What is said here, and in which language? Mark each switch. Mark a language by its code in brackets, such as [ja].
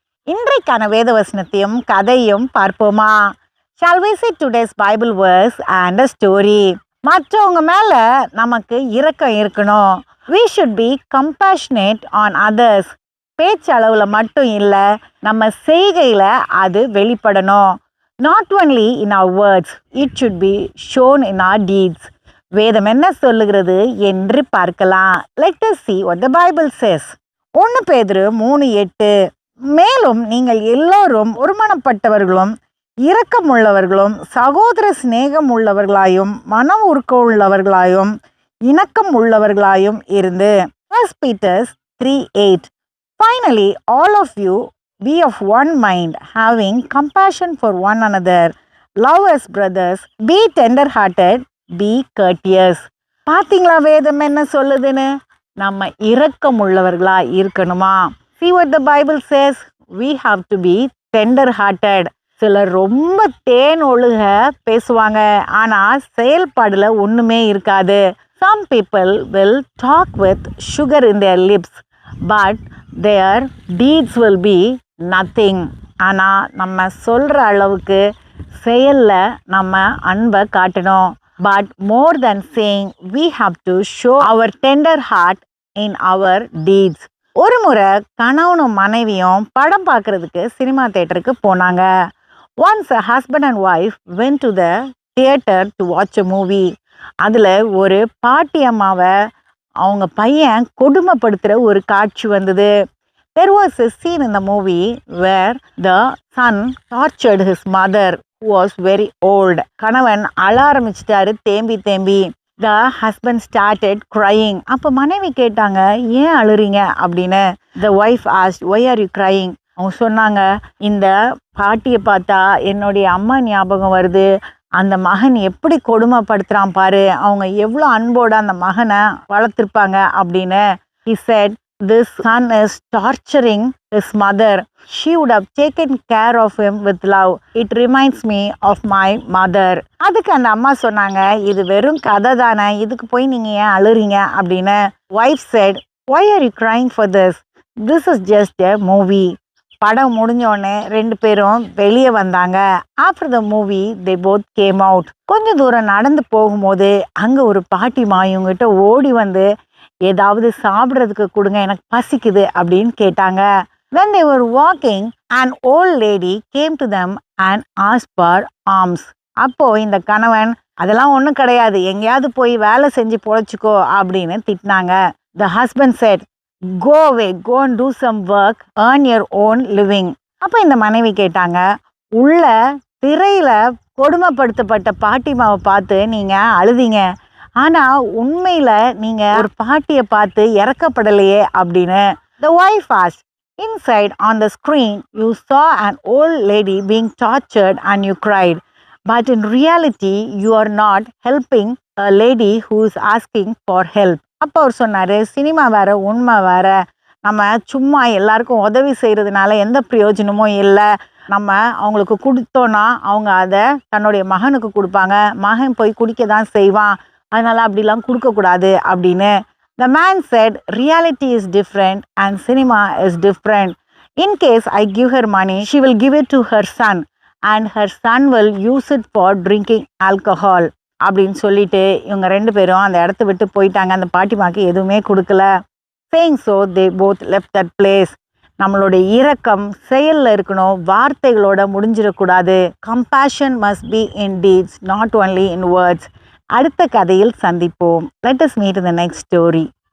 [ta] இன்றைக்கான வேத வசனத்தையும் கதையும் பார்ப்போமா? [en] Shall we see today's Bible verse and a story? [ta] மற்றவங்க மேல நமக்கு இரக்கம் இருக்கணும். [en] We should be compassionate on others. [ta] பேச்சளவுல மட்டும் இல்லை, நம்ம செய்கையில அது வெளிப்படணும். [en] Not only in our words, it should be shown in our deeds. [ta] வேதம் என்ன சொல்லுகிறது என்று பார்க்கலாம். [en] Let us see what the Bible says. [ta] 1 பேதுரு 3:8. மேலும் நீங்கள் எல்லோரும் ஒருமனப்பட்டவர்களும் இரக்கமுள்ளவர்களும் சகோதர சிநேகம் உள்ளவர்களாயும் மனம் உருக்க உள்ளவர்களாயும் இணக்கம் உள்ளவர்களாயும் இருந்து. [en] 1 Peter 3:8. Finally, all of you be of one mind, having compassion for one another. Love as brothers. Be tender-hearted. Be courteous. [ta] பார்த்தீங்களா வேதம் என்ன சொல்லுதுன்னு? நம்ம இரக்கம் உள்ளவர்களா இருக்கணுமா? [en] See what the Bible says. We have to be tender-hearted. [ta] சிலர் ரொம்ப தேன் ஒழுக பேசுவாங்க, ஆனால் செயல்பாடுல ஒன்றுமே இருக்காது. [en] Some people will talk with sugar in their lips, but their deeds will be nothing. [ta] ஆனால் நம்ம சொல்கிற அளவுக்கு செயலில் நம்ம அன்பை காட்டணும். [en] But more than saying, we have to show our tender heart in our deeds. [ta] ஒரு முறை கணவனும் மனைவியும் படம் பார்க்கறதுக்கு சினிமா தேட்டருக்கு போனாங்க. [en] Once a husband and wife went to the theater to watch a movie. [ta] அதில் ஒரு பாட்டி அம்மாவை அவங்க பையன் கொடுமைப்படுத்துகிற ஒரு காட்சி வந்தது. [en] There was a scene in the movie where the son tortured his mother, who was very old. [ta] கணவன் அழ ஆரம்பிச்சிட்டாரு தேம்பி. [en] The husband started crying. [ta] அப்போ மனைவி கேட்டாங்க, ஏன் அழுறீங்க அப்படின்னு. [en] The wife asked, why are you crying? [ta] அவங்க சொன்னாங்க, இந்த பாட்டியை பார்த்தா என்னுடைய அம்மா ஞாபகம் வருது. அந்த மகன் எப்படி கொடுமைப்படுத்துகிறான் பாரு, அவங்க எவ்வளோ அன்போடு அந்த மகனை வளர்த்துருப்பாங்க அப்படின்னு. [en] He said, this son is torturing his mother. She would have taken care of him with love. It reminds me of my mother. [ta] அதுக்கு அந்த அம்மா சொன்னாங்க, இது வெறும் கதை தானே, இதுக்கு போய் நீங்கள் ஏன் அழுறீங்க அப்படின்னு. [en] Wife said, why are you crying for this? This is just a movie. [ta] படம் முடிஞ்சோடனே 2 பேரும் வெளியே வந்தாங்க. [en] After the movie, they both came out. [ta] கொஞ்சம் தூரம் நடந்து போகும்போது அங்கே ஒரு பாட்டிமா இவங்ககிட்ட ஓடி வந்து, ஏதாவது சாப்பிட்றதுக்கு கொடுங்க, எனக்கு பசிக்குது அப்படின்னு கேட்டாங்க. [en] When they were walking, an old lady came to them and asked for alms. [ta] அப்போ இந்த கணவன், அதெல்லாம் ஒன்றும் கிடையாது, எங்கேயாவது போய் வேலை செஞ்சு பொழைச்சிக்கோ அப்படின்னு திட்டினாங்க. [en] The husband said, go away, go and do some work, earn your own living. [ta] அப்போ இந்த மனைவி கேட்டாங்க, உள்ள திரையில கொடுமைப்படுத்தப்பட்ட பாட்டிமாவை பார்த்து நீங்கள் அழுதீங்க, ஆனால் உண்மையில் நீங்கள் ஒரு பாட்டியை பார்த்து இறக்கப்படலையே அப்படின்னு. [en] The wife asked, inside on the screen you saw an old lady being tortured and you cried, but in reality you are not helping a lady who is asking for help. [ta] அப்போ அவர் சொன்னார், cinema வேற உண்மை வேற, நம்ம சும்மா எல்லாருக்கும் உதவி செய்கிறதுனால எந்த பிரயோஜனமும் இல்லை. நம்ம அவங்களுக்கு கொடுத்தோன்னா அவங்க அதை தன்னுடைய மகனுக்கு கொடுப்பாங்க, மகன் போய் குடிக்க தான் செய்வான், அதனால் அப்படிலாம் கொடுக்கக்கூடாது அப்படின்னு. [en] The man said, reality is different and cinema is different. In case I give her money, she will give it to her son and her son will use it for drinking alcohol. [ta] அப்படின்னு சொல்லிட்டு இவங்க 2 பேரும் அந்த இடத்த விட்டு போயிட்டாங்க. அந்த பாட்டிமாக்கு எதுவுமே கொடுக்கல. [en] Saying so, they both left that place. [ta] நம்மளுடைய இரக்கம் செயலில் இருக்கணும், வார்த்தைகளோட முடிஞ்சிடக்கூடாது. [en] Compassion must be in deeds, not only in words. [ta] அடுத்த கதையில் சந்திப்போம். [en] Let us meet in the next story.